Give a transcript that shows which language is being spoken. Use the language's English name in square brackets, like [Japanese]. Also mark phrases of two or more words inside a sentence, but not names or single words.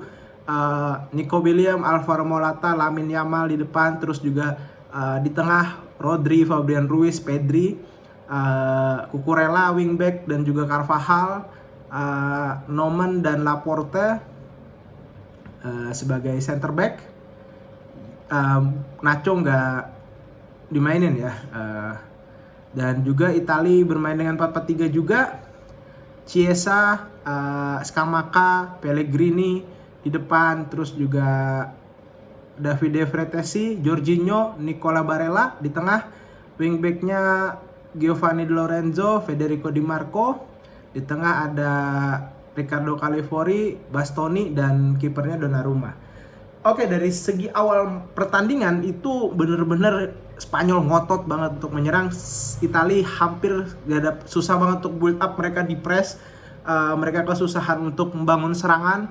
[Indonesian] Nico Williams, Alvaro Morata, Lamine Yamal di depan, terus juga di tengah Rodri, Fabian Ruiz, Pedri, Cucurella wingback dan juga Carvajal, Noman dan Laporte sebagai [English] center back. [Indonesian] Nacho nggak dimainin ya. Dan juga Italia bermain dengan 4-4-3 juga. Chiesa, Scamacca, Pellegrini di depan, terus juga Davide Fratesi, Jorginho, Nicola Barella di tengah. Wingbacknya Giovanni Di Lorenzo, Federico Di Marco. Di tengah ada Riccardo Califori, Bastoni, dan kipernya Donnarumma. Oke, dari segi awal pertandingan itu bener-bener Spanyol ngotot banget untuk menyerang. Italia hampir susah banget untuk [English] build up, [Indonesian] mereka di press, mereka kesusahan untuk membangun serangan.